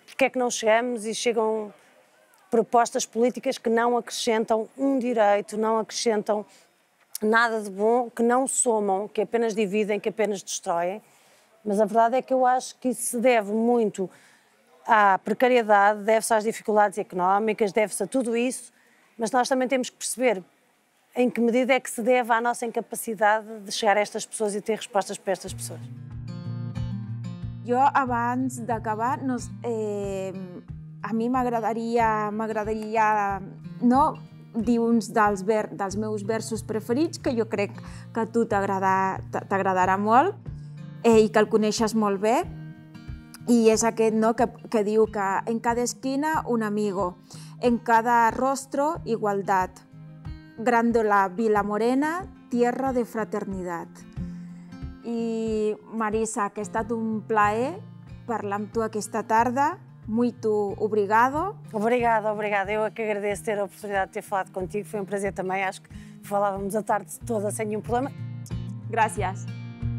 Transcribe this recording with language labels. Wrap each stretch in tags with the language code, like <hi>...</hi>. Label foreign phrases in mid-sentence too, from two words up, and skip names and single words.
<pt>Porque é que não chegamos e chegam propostas políticas que não acrescentam um direito, não acrescentam nada de bom, que não somam, que apenas dividem, que apenas destroem. Mas a verdade é que eu acho que isso se deve muito à precariedade, deve-se às dificuldades económicas, deve-se a tudo isso, mas nós também temos que perceber em que medida é que se deve à nossa incapacidade de chegar a estas pessoas e ter respostas para estas pessoas.</pt> <ca>Jo, abans d'acabar, a mi m'agradaria dir uns dels meus versos preferits, que jo crec que a tu t'agradarà molt i que el coneixes molt bé, i és aquest que diu que</ca> <es>en cada esquina un amigo, en cada rostro igualdad, Grándola Vila Morena, tierra de fraternidad.</es> <ca>I Marisa, que ha estat un plaer parlar amb tu aquesta tarda.</ca> <pt>Muito obrigado. Obrigada. Eu é que agradeço ter a oportunidade de ter falado contigo. Foi um prazer também. Acho que falávamos a tarde toda sem nenhum problema.</pt> <ca>Gràcies.</ca>